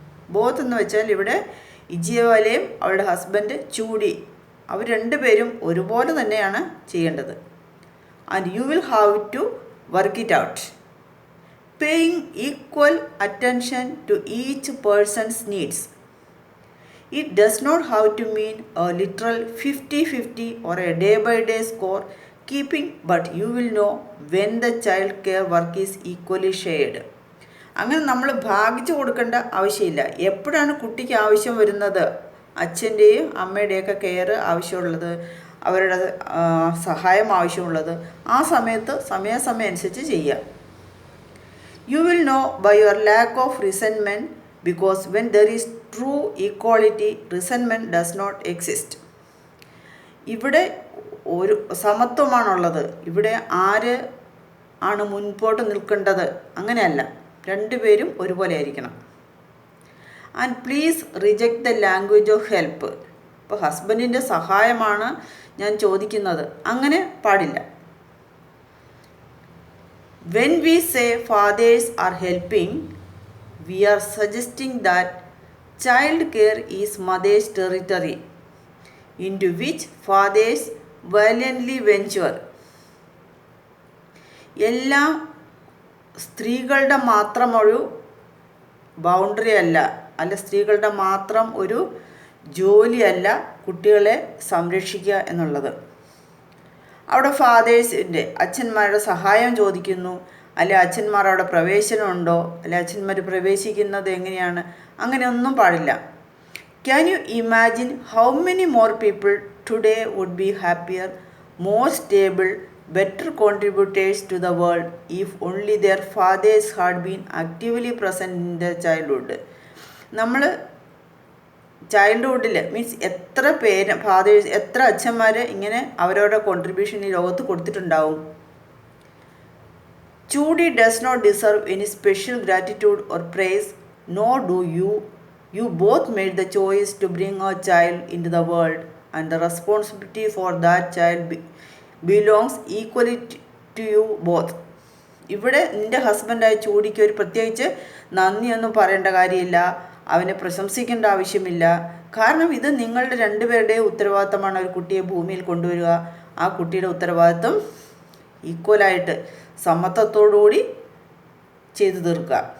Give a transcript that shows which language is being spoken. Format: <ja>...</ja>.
<ml>Both എന്ന് വെച്ചാൽ ഇവിടെ ഇജിയാവെലയും അവളുടെ ഹസ്ബൻഡ് ചൂടി, അവർ രണ്ടുപേരും ഒരുപോലെ തന്നെയാണ് ചെയ്യേണ്ടത്.</ml> <en>And you will have to work it out. Paying equal attention to each person's needs. It does not have to mean a literal 50-50 or a day-by-day score keeping, but you will know when the child care work is equally shared.</en> <ml>അങ്ങനെ നമ്മൾ ഭാഗിച്ചു കൊടുക്കേണ്ട ആവശ്യമില്ല. എപ്പോഴാണ് കുട്ടിക്ക് ആവശ്യം വരുന്നത്, അച്ഛൻ്റെയും അമ്മയുടെയൊക്കെ care ആവശ്യമുള്ളത്, അവരുടെ സഹായം ആവശ്യമുള്ളത്, ആ സമയത്ത് സമയാസമയം അനുസരിച്ച് ചെയ്യുക.</ml> <en>You will know by your lack of resentment, because when there is true equality, resentment does not exist.</en> <ml>ഇവിടെ ഒരു സമത്വമാണുള്ളത്. ഇവിടെ ആര് ആണ് മുൻപോട്ട് നിൽക്കേണ്ടത് അങ്ങനെയല്ല, രണ്ടുപേരും ഒരുപോലെ ആയിരിക്കണം.</ml> <en>And please reject the language of help.</en> <ml>ഇപ്പോൾ ഹസ്ബൻഡിൻ്റെ സഹായമാണ് ഞാൻ ചോദിക്കുന്നത്, അങ്ങനെ പാടില്ല.</ml> <en>When we say fathers are helping, we are suggesting that child care is mother's territory, into which fathers valiantly venture.</en> <ml>എല്ലാം സ്ത്രീകളുടെ മാത്രം ഒരു ബൗണ്ടറി അല്ല, സ്ത്രീകളുടെ മാത്രം ഒരു ജോലിയല്ല കുട്ടികളെ സംരക്ഷിക്കുക എന്നുള്ളത്. അവിടെ ഫാദേഴ്സിൻ്റെ അച്ഛന്മാരുടെ സഹായം ചോദിക്കുന്നു, അല്ലെ അച്ഛന്മാർ അവിടെ പ്രവേശനമുണ്ടോ, അല്ലെ അച്ഛന്മാർ പ്രവേശിക്കുന്നത് എങ്ങനെയാണ്, അങ്ങനെയൊന്നും പാടില്ല.</ml> <en>Can you imagine how many more people today would be happier, more stable, better contributors to the world if only their fathers had been actively present in their childhood?</en> <ml>നമ്മൾ ചൈൽഡ്ഹുഡിൽ മീൻസ് എത്ര ഫാദേഴ്സ്, എത്ര അച്ഛന്മാർ ഇങ്ങനെ അവരവരുടെ contribution ഈ ലോകത്ത് കൊടുത്തിട്ടുണ്ടാവും.</ml> <en>Judy does not deserve any special gratitude or praise, nor do you. You both made the choice to bring a child into the world, and the responsibility for that child belongs equally to you both.</en> <ml>ഇവിടെ നിൻ്റെ ഹസ്ബൻഡായ ചൂടിക്ക് ഒരു പ്രത്യേകിച്ച് നന്ദിയൊന്നും പറയേണ്ട കാര്യമില്ല, അവനെ പ്രശംസിക്കേണ്ട ആവശ്യമില്ല. കാരണം ഇത് നിങ്ങളുടെ രണ്ടുപേരുടെയും ഉത്തരവാദിത്തമാണ്. ഒരു കുട്ടിയെ ഭൂമിയിൽ കൊണ്ടുവരിക, ആ കുട്ടിയുടെ ഉത്തരവാദിത്തം ഈക്വലായിട്ട് സമത്വത്തോടുകൂടി ചെയ്തു തീർക്കുക.</ml>